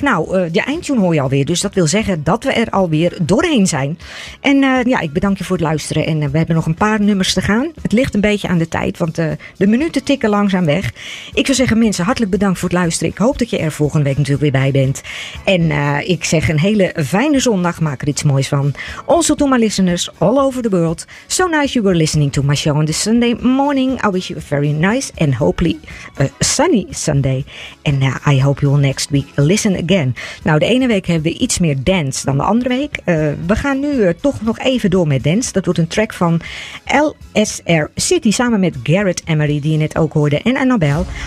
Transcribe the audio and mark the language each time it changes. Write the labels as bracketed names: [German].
[Dutch] Nou, de eindtune hoor je alweer, dus dat wil zeggen dat we er alweer doorheen zijn. En ja, ik bedank je voor het luisteren en we hebben nog een paar nummers te gaan. Het ligt een beetje aan de tijd, want de minuten tikken langzaam weg. Ik zou zeggen, mensen, hartelijk bedankt voor het luisteren. Ik hoop dat je er volgende week natuurlijk weer bij bent. En ik zeg een hele fijne zondag, maak er iets moois van. [English] Also to my listeners all over the world, so nice you were listening to my show on this Sunday morning. I wish you a very nice and hopefully a sunny Sunday. En I hope you will next week listen again. [Dutch] Nou, de ene week hebben we iets meer dance dan de andere week. We gaan nu toch nog even door met dance. Dat wordt een track van LSR City samen met Garrett Emery, die je net ook hoorde, en Annabelle.